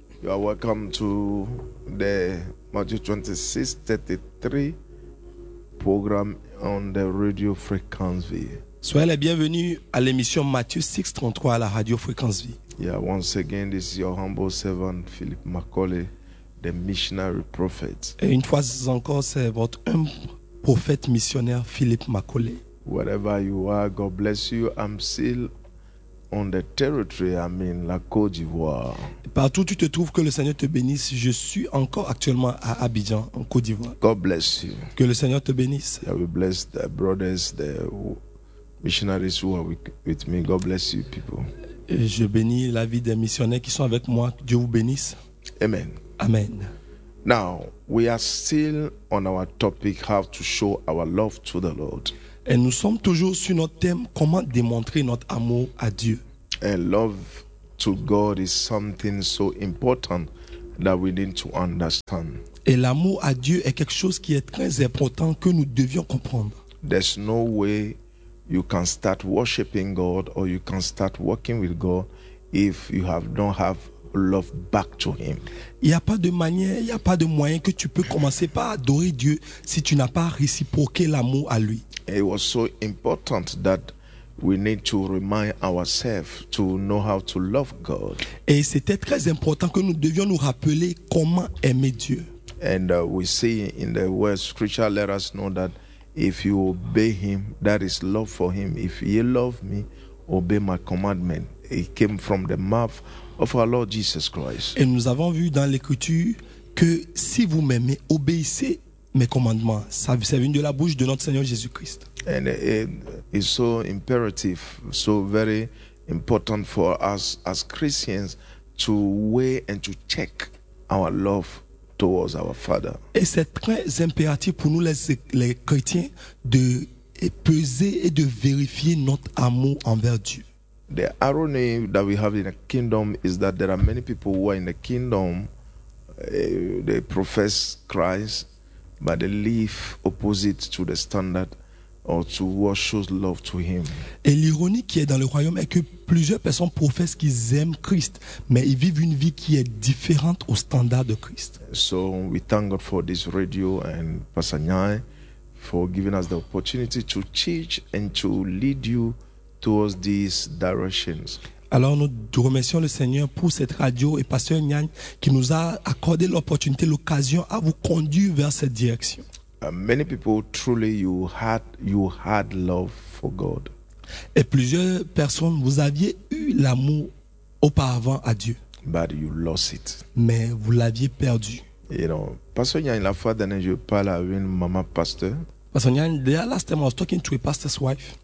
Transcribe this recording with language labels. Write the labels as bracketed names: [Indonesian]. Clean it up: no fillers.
[English] You are welcome to the Matthew 26:33 program on the radio frequency vie. [French] Soyez les bienvenus à l'émission Matthieu 6:33 à la radio fréquence vie. [English] Yeah, once again, this is your humble servant Philip Macaulay, the missionary prophet. [French] Et une fois encore, c'est votre humble prophète missionnaire Philip Macaulay. [English] Wherever you are, God bless you. I'm still on the territory, I mean, la Côte d'Ivoire. [French] Partout où tu te trouves, que le Seigneur te bénisse. Je suis encore actuellement à Abidjan, en Côte d'Ivoire. [English] God bless you. [French] Que le Seigneur te bénisse. [English] Yeah, we bless the brothers, the missionaries who are with me. God bless you, people. [French] Et je bénis la vie des missionnaires qui sont avec moi. Dieu vous bénisse. Amen. Amen. [English] Now, we are still on our topic, how to show our love to the Lord. [French] Et nous sommes toujours sur notre thème, comment démontrer notre amour à Dieu. [English] And love to God is something so important that we need to understand. [French] Et l'amour à Dieu est quelque chose qui est très important que nous devions comprendre. [English] There's no way you can start worshiping God or you can start working with God if you don't have love back to him. [French] Il y a pas de manière, il y a pas de moyen que tu peux commencer par adorer Dieu si tu n'as pas réciproqué l'amour à lui. [English] It was so important that we need to remind ourselves to know how to love God. [French] Et c'était très important que nous devions nous rappeler comment aimer Dieu. [English] And we see in the word scripture, let us know that if you obey him, that is love for him. If you love me, obey my commandment. It came from the mouth of our Lord Jesus Christ. [French] Et nous avons vu dans l'écriture que si vous m'aimez, obéissez mes commandements. Ça c'est venu de la bouche de notre Seigneur Jésus-Christ. [English] And it is so imperative, so very important for us as Christians to weigh and to check our love towards our Father. [French] Et c'est très impératif pour nous les chrétiens de peser et de vérifier notre amour envers Dieu. [English] The irony that we have in the kingdom is that there are many people who are in the kingdom, they profess Christ, but they live opposite to the standard or to what shows love to him. [French] Et l'ironie qui est dans le royaume est que plusieurs personnes professent qu'ils aiment Christ, mais ils vivent une vie qui est différente au standard de Christ. [English] So we thank God for this radio and Pastor Nyai for giving us the opportunity to teach and to lead you towards these directions. [French] Alors nous remercions le Seigneur pour cette radio et Pasteur Nyan qui nous a accordé l'opportunité, l'occasion à vous conduire vers cette direction. [English] Many people truly you had love for God. [French] Et plusieurs personnes vous aviez eu l'amour auparavant à Dieu. [English] But you lost it. [French] Mais vous l'aviez perdu. [English] You know, [French] Pasteur Nyan, la fois dernière je parle à une maman pasteur. [English] Pastor Nyan, the last time I was talking to a pastor's wife.